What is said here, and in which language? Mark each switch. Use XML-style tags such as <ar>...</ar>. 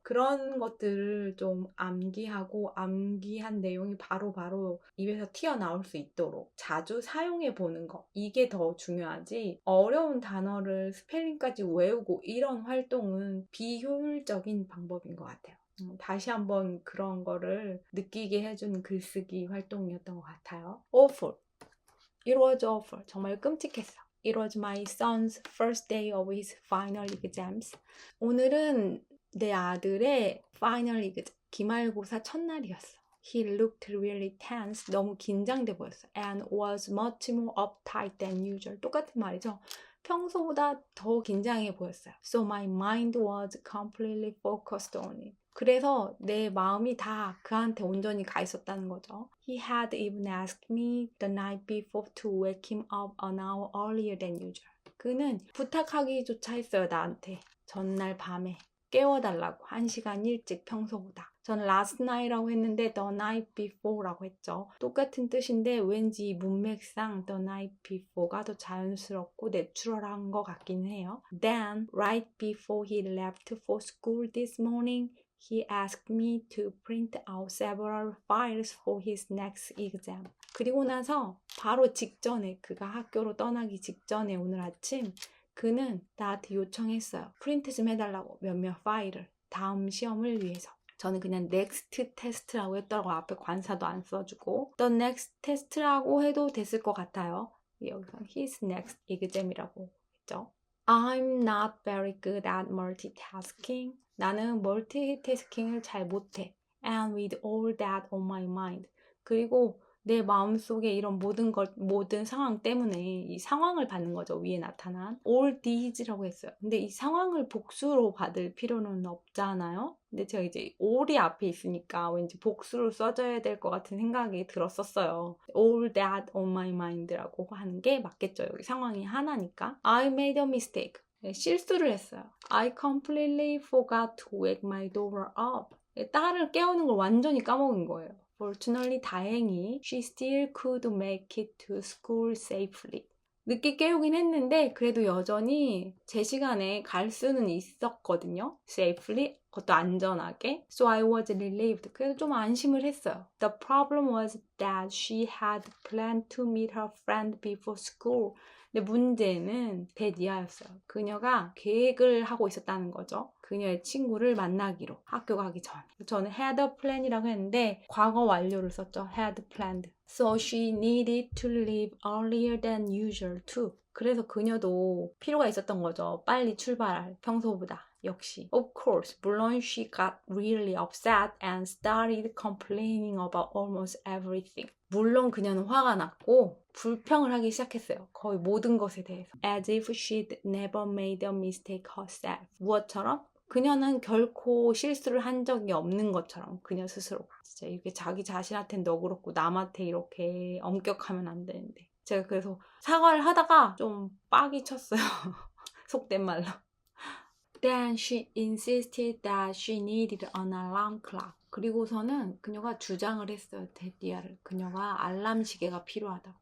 <ko>그런 것들을 좀 암기하고 암기한 내용이 바로 입에서 튀어나올 수 있도록 자주 사용해 보는 거. 이게 더 중요하지. 어려운 단어를 스펠링까지 외우고 이런 활동은 비효율적인 방법인 것 같아요. 다시 한번 그런 거를 느끼게 해주는 글쓰기 활동이었던 것 같아요.</ko> <en>Awful. It was awful.</en> <ko>정말 끔찍했어.</ko> <en>It was my son's first day of his final exams.</en> <ko>오늘은 내 아들의 final exam, 기말고사 첫날이었어.</ko> <en>He looked really tense.</en> <ko>너무 긴장돼 보였어.</ko> <en>And was much more uptight than usual.</en> <ko>똑같은 말이죠. 평소보다 더 긴장해 보였어요.</ko> <en>So my mind was completely focused on it.</en> <ko>그래서 내 마음이 다 그한테 온전히 가 있었다는 거죠.</ko> <en>He had even asked me the night before to wake him up an hour earlier than usual.</en> <ko>그는 부탁하기조차 했어요, 나한테. 전날 밤에 깨워달라고 1시간 일찍 평소보다. 저는 last night라고 했는데</ko> <en>the night before</en> <ko>라고 했죠. 똑같은 뜻인데 왠지 문맥상</ko> <en>the night before</en> <ko>가 더 자연스럽고 내추럴한 것 같긴 해요.</ko> <en>Then, right before he left for school this morning, he asked me to print out several files for his next exam.</en> <ko>그리고 나서 바로 직전에, 그가 학교로 떠나기 직전에 오늘 아침 그는 나한테 요청했어요. 프린트 좀 해달라고 몇몇 파일을 다음 시험을 위해서. 저는 그냥 next test라고 했더라고. 앞에 관사도 안 써주고</ko> <en>the next test</en> <ko>라고 해도 됐을 것 같아요. 여기서</ko> <en>his next exam</en> <ko>이라고 했죠.</ko> <en>I'm not very good at multitasking.</en> <ko>나는 멀티태스킹을 잘 못해.</ko> <en>And with all that on my mind.</en> <ko>그리고 내 마음속에 이런 모든 상황 때문에 이 상황을 받는 거죠. 위에 나타난 all these라고 했어요. 근데 이 상황을 복수로 받을 필요는 없잖아요. 근데 제가 이제 all이 앞에 있으니까 왠지 복수로 써줘야 될 것 같은 생각이 들었었어요.</ko> <en>all that on my mind</en> <ko>라고 하는 게 맞겠죠. 여기 상황이 하나니까.</ko> <en>I made a mistake.</en> <ko>실수를 했어요.</ko> <en>I completely forgot to wake my daughter up.</en> <ko>딸을 깨우는 걸 완전히 까먹은 거예요.</ko> <en>Fortunately, 다행히 she still could make it to school safely.</en> <ko>늦게 깨우긴 했는데 그래도 여전히 제 시간에 갈 수는 있었거든요. Safely, 그것도 안전하게.</ko> <en>So I was relieved.</en> <ko>그래서 좀 안심을 했어요.</ko> <en>The problem was that she had planned to meet her friend before school.</en> <ko>근데 문제는 데디아였어요. 그녀가 계획을 하고 있었다는 거죠. 그녀의 친구를 만나기로 학교 가기 전에. 저는 had a plan이라고 했는데 과거 완료를 썼죠.</ko> <en>had planned. So she needed to leave earlier than usual too.</en> <ko>그래서 그녀도 필요가 있었던 거죠. 빨리 출발할 평소보다. 역시.</ko> <en>Of course, 물론 she got really upset and started complaining about almost everything.</en> <ko>물론 그녀는 화가 났고 불평을 하기 시작했어요. 거의 모든 것에 대해서.</ko> <en>As if she'd never made a mistake herself.</en> <ko>무엇처럼? 그녀는 결코 실수를 한 적이 없는 것처럼 그녀 스스로. 진짜 이렇게 자기 자신한테는 너그럽고 남한테 이렇게 엄격하면 안 되는데. 제가 그래서 사과를 하다가 좀 빡이 쳤어요. 속된 말로.</ko> <en>Then she insisted that she needed an alarm clock.</en> <ko>그리고서는 그녀가 주장을 했어요. 데디아를. 그녀가 알람 시계가 필요하다고.</ko>